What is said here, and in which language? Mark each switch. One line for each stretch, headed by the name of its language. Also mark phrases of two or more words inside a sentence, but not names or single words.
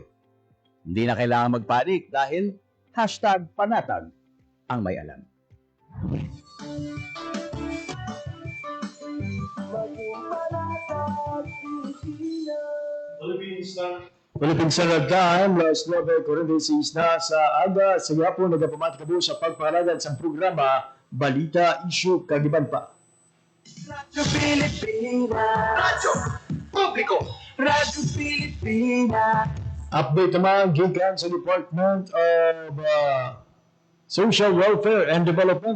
Filipino: Hindi na kailangan magpanik dahil #panatag ang may alam. Maging panatag, Pilipinas.
Hiligaynon: Philippine Standard Time, last 9:46 na sa aga. Sa yapon, nagapamati kabo sa pagpahalagan sa programa Balita, Issue, Kagiban pa. Radyo Pilipinas. Radyo Publiko. Radyo Pilipinas. Update naman gikan sa Department of Social Welfare and Development.